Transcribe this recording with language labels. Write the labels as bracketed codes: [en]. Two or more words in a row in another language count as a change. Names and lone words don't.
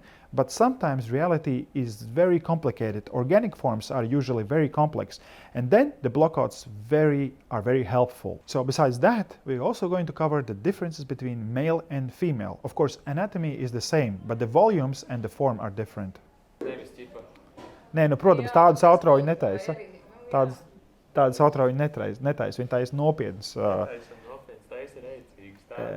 [en] But sometimes reality is very complicated. Organic forms are usually very complex, and then the blockouts are very helpful. So besides that, we're also going to cover the differences between male and female. Of course, anatomy is the same, but the volumes and the form are different. [lv] Nē, nu, protams, tādas autrauju netaisa. Tādas autrauju netaisa. Viņa taisa nopietnas.